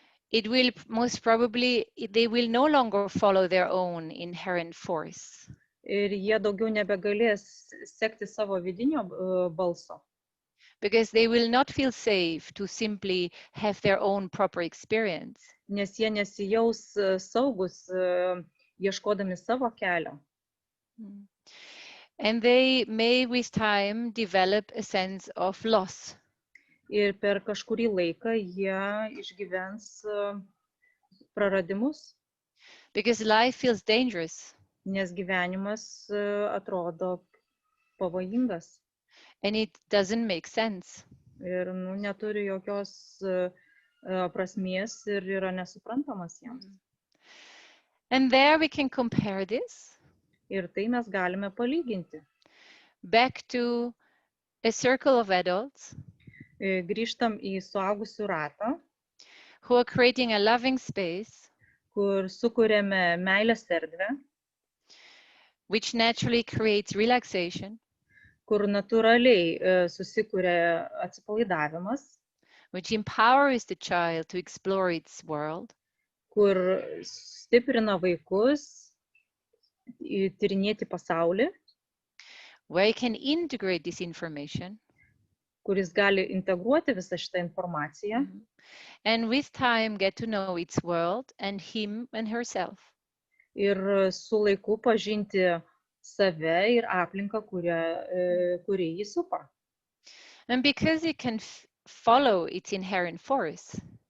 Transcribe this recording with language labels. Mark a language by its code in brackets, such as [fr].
[en] It will most probably, they will no longer follow their own inherent force. [lt] Ir jie daugiau nebegalės sekti savo vidinio balso. [en] Because they will not feel safe to simply have their own proper experience. [lt] Nes jie nesijaus saugus ieškodami savo kelio. [en] And they may with time develop a sense of loss. [lt] Ir per kažkurį laiką jie išgyvens praradimus. [en] Because life feels dangerous. [lt] Nes gyvenimas atrodo pavojingas. [en] And it doesn't make sense. [lt] Ir neturi jokios prasmės ir yra nesuprantamas jiems. [en] And there we can compare this. [lt] Ir tai mes galime palyginti. [en] Back to a circle of adults. [lt] Grįžtam į suaugusių ratą. [en] Who are creating a loving space. [lt] Kur sukuriame meilės erdvę. [en] Which naturally creates relaxation. [lt] Kur natūraliai susikuria atsipalaidavimas. [en] Which empowers the child to explore its world. [lt] Kur stiprina vaikus tyrinėti pasaulį. [en] Where you can integrate this information. [lt] Kuris gali integruoti visą šitą informaciją. [en] And with time get to know its world and him and herself. [lt] Ir su laiku pažinti save ir aplinką, kuri jį supa. [en] And because it can follow its inherent force.